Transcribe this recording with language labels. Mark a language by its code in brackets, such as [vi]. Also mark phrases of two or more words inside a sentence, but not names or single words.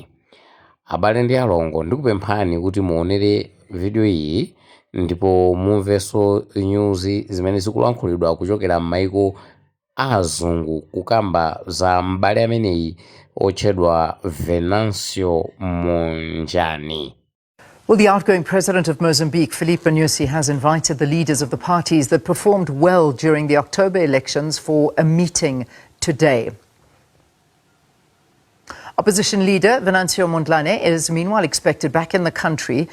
[ny] Abale ndi alongo, ndikupemphani kuti muonere video iyi ndipo mumveso news zimene zikulankhulidwa kuchokera m'maiko azungu kukamba za mbale ameneyi otchedwa Venancio Mondlane. [en] Well, the outgoing president of Mozambique, Filipe Nyusi, has invited the leaders of the parties that performed well during the October elections for a meeting today. Opposition leader Venancio Mondlane is meanwhile expected back in the country.